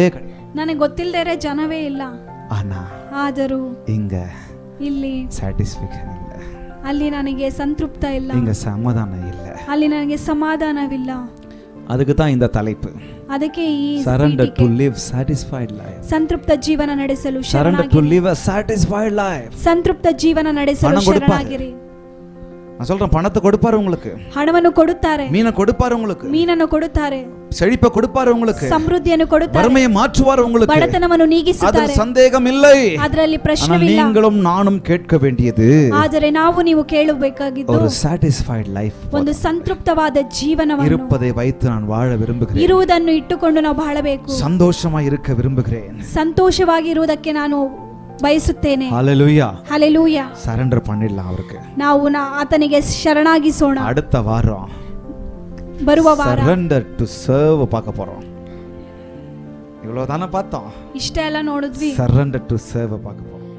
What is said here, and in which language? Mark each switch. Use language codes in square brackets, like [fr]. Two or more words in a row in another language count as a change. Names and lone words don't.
[kn] ನನಗೆ ಗೊತ್ತಿಲ್ಲದೆ ಜನವೇ ಇಲ್ಲ. ಆದರೂ [ta] இங்க [kn] ಇಲ್ಲಿ ಸ್ಯಾಟಿಸ್ಫ್ಯಾಕ್ಷನ್ ಇಲ್ಲ, ಅಲ್ಲಿ ನನಗೆ ಸಂತೃಪ್ತ ಇಲ್ಲ, [ta] இங்க சமாதானம் இல்ல, [kn] ಅಲ್ಲಿ ನನಗೆ ಸಮಾಧಾನವಿಲ್ಲ. [ta] அதுக்கு தான் இந்த தலைப்பு, [kn] ಅದಕ್ಕೆ ಈ [en] surrender to live satisfied life, [kn] ಸಂತೃಪ್ತ ಜೀವನ ನಡೆಸಲು [en] surrender to live a satisfied life, [kn] ಸಂತೃಪ್ತ ಜೀವನ ನಡೆಸಲು ಶರಣಾಗಿರಿ. [ta] நான் சொல்றேன், பணத்தை கொடுப்பாரு உங்களுக்கு, [kn] ಹಣವನ್ನು ಕೊಡುತ್ತಾರೆ, [ta] மீனை கொடுப்பாரு உங்களுக்கு, [kn] ಮೀನನ್ನು ಕೊಡುತ್ತಾರೆ, [ta] செழிப்பை கொடுப்பாரு உங்களுக்கு, [kn] ಸಮೃದ್ಧಿಯನ್ನು ಕೊಡುತ್ತಾರೆ, [ta] வறுமையை மாற்றுவார் உங்களுக்கு, [kn] ಬಡತನವನ್ನು [ta] அதில் [kn] ನೀಗಿಸುತ್ತಾರೆ. [ta] சந்தேகம் இல்லை. [kn] ಅದರಲ್ಲಿ [ta] ஆனால் [kn] ಪ್ರಶ್ನೆವಿಲ್ಲ. [ta] நீங்களும் நானும் கேட்க வேண்டியது [kn] ಆದರೆ ನಾವು ನೀವು ಕೇಳಬೇಕಾಗಿದ್ದು [ta] ஒரு [en] satisfied life, [kn] ಒಂದು ಸಂತೃಪ್ತವಾದ ಜೀವನವನ್ನು, [ta] இருப்பதை வைத்து நான் வாழ விரும்புகிறேன், [kn] ಇರುವುದನ್ನು ಇಟ್ಟುಕೊಂಡು ನಾವು ಬಾಳಬೇಕು, [ta] சந்தோஷமா இருக்க விரும்புகிறேன், [kn] ಸಂತೋಷವಾಗಿ ಇರುವುದಕ್ಕೆ ನಾನು ಬಯಸುತ್ತೇನೆ. [ta] ஹalleluya. [kn] ಹಲ್ಲೆಲೂಯಾ. [ta] சரண்டர் பண்ணிடலாம் அவருக்கு. [kn] ನಾವು ಆತನಿಗೆ ಶರಣಾಗಿಸೋಣ. [ta] அடுத்த வாரம் [kn] ಬರುವ ವಾರ [en] surrender to serve [ta] பார்க்க போறோம். இவ்வளவு தானே பார்த்தோம், [kn] ಇಷ್ಟೇ ಎಲ್ಲ ನೋಡಿದ್ವಿ. [en] surrender to serve [ta] பார்க்க போறோம்.